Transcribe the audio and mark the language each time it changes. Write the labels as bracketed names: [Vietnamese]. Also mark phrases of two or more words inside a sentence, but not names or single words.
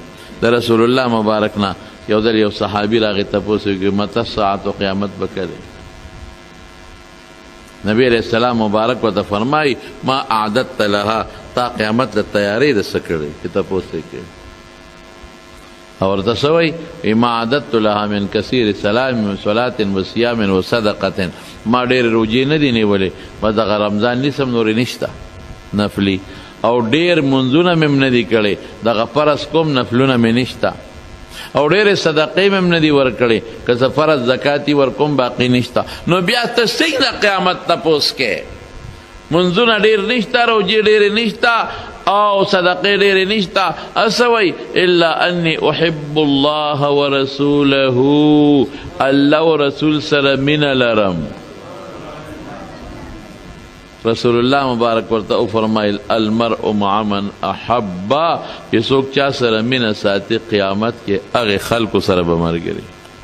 [Pashto] د رسول الله مبارک نه یو ځل یو صحابي راغی تپوس یې وکړي [Arabic] مته الساعة [Pashto] و قیامت به کله؟ نبی [Arabic] علیہ السلام [Pashto] مبارک ورته فرمایي [Arabic] ما اعددت لها، [Pashto] تا قیامت له تیاری د څه کړی چې تپوس یې کوي. او ورته څه وایي؟ [Arabic] ما اعددت لها من کثیر صلاة و صلاة و صیام و صدقة، [Pashto] ما ډېرې روجې نه دي نیولې، بس دغه رمضان نیسم نورې نشته نفلي، او ډېر منځونه مې هم نه دي کړی، دغه فرض کوم نفلونه مې نشته، او ډېرې صدقې مې هم نه دي ورکړې، که زه فرض زکات یې ورکوم باقي نشته. نو بیا ته څنګه قیامت تپوس کې؟ منځونه ډېر نشته، روجې ډېرې نشته، او صدقې ډېرې نشته، څه وایي؟ [Arabic] الا انی احب الله ورسوله، [Pashto] الله و رسول سره مینه لرم. رسول الله مبارک ورته وفرمایل [Arabic] المرء مع من احب، [Pashto] چې څوک چا سره مینه ساتي قیامت کې هغې خلکو سره به ملګري.